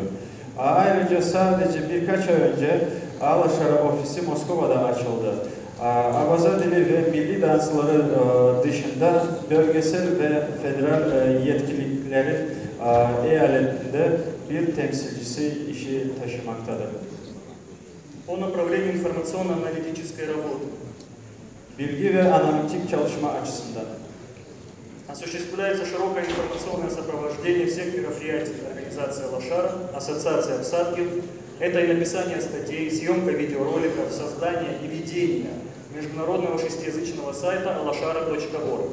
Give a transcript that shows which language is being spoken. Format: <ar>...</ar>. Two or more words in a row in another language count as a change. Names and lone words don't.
<tr>Ayrıca sadece birkaç ay önce Alaşara ofisi Moskova'da açıldı. Abaza dili ve milli dansları dışında bölgesel ve federal yetkililiklerin eyaletinde bir temsilcisi işi taşımaktadır.</tr> <ru>По направлению информационно-аналитической работы.</ru> <tr>Bilgi ve analitik çalışma açısından.</tr> <ru>Осуществляется широкое информационное сопровождение всех мероприятий организации Алашара, ассоциации Апсадгил. Это и написание статей, съемка видеороликов, создание и ведение международного шестиязычного сайта alashara.org.</ru>